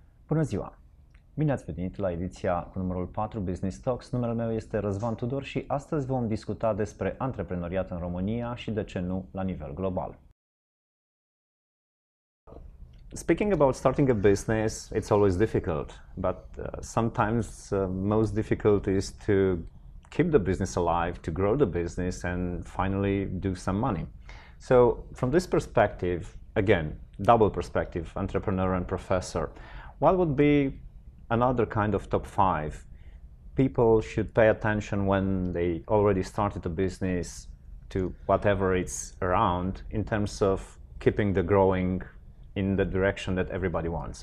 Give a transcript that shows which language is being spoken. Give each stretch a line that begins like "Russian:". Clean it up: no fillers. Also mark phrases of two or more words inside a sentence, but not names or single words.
Romanian: Bună ziua! Bine ați venit la ediția cu numărul 4 Business Talks. Numele meu este Răzvan Tudor și astăzi vom discuta despre antreprenoriat în România și, de ce nu, la nivel global.
English: Speaking about starting a business, it's always difficult, but sometimes most difficult is to keep the business alive, to grow the business and finally do some money. So from this perspective, again, double perspective, entrepreneur and professor, what would be another kind of top 5 people should pay attention when they already started a business to whatever it's around in terms of keeping the growing in the direction that everybody wants?